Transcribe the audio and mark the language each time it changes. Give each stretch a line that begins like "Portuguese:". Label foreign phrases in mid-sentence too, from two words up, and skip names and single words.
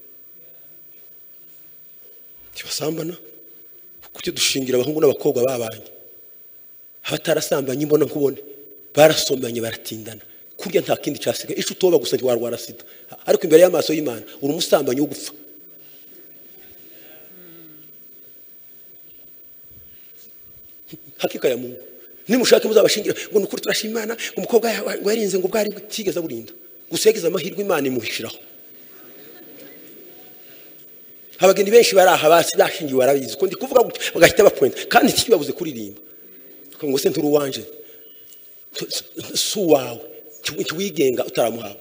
Kinyarwanda: Ntibasambana kuko dushingira abahungu n'abakobwa babanye, abatarasambanye imbona nkubone barasomanye baratindana, kurya nta kindi cyasigaye, ico utoba gusa ntiwarwara sida, ariko imbere y'amaso y'Imana uri umusambanyi wo gupfa.
Swahili: Hakika ya Mungu
Kinyarwanda: nimushake muzabashingira ngo nukuri turashima Imana, umukobwa ngo yarinze ngo bwari kigeza burinda, gusegeza amahirwe Imana imuhishiraho. Abageni benshi baraha basi bashingiwe barabizi ko ndi kuvuga gutya bagahita bapointa, kandi kibabuze kuririmba ngo se nturu wanje su wawe wigenga utaramuhabwa.